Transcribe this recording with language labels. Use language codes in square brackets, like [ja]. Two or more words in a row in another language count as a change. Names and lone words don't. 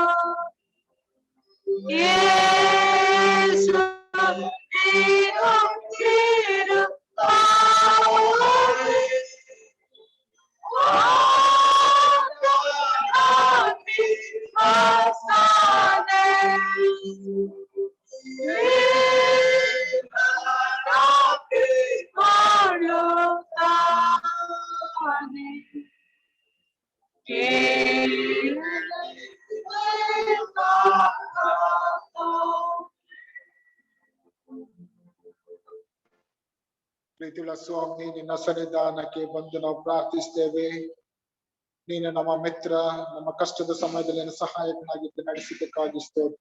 [kn] Yesu Tiru Tiru Pauli Api Asane Api Malutane ಪ್ರೀತಿಯುಳ್ಳ ಸ್ವಾಮಿ, ನಿನ್ನ ಸನ್ನಿಧಾನಕ್ಕೆ ಬಂದು ನಾವು ಪ್ರಾರ್ಥಿಸ್ತೇವೆ. ನೀನು ನಮ್ಮ ಮಿತ್ರ, ನಮ್ಮ ಕಷ್ಟದ ಸಮಯದಲ್ಲಿ ನಿನ್ನ ಸಹಾಯಕನಾಗಿದ್ದು ನಡೆಸಿದ್ದಕ್ಕಾಗಿ ಸ್ತೋತ್ರ.